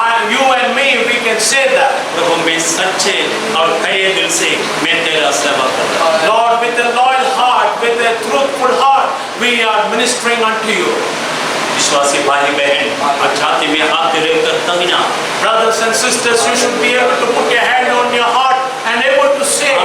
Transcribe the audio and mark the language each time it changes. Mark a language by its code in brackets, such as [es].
[en] You and me, we can say that. [hi] प्रभु मैं सच्चे और खरे दिल से मैं तेरा सेवा कर रहा हूँ। [en] Lord, with a loyal heart, with a truthful heart, we are ministering unto you. [hi] विश्वासी भाई बहन और छाती में हाथ रखकर तगना, [en] Brothers and sisters, you should be able to put your hand on your heart and able to say,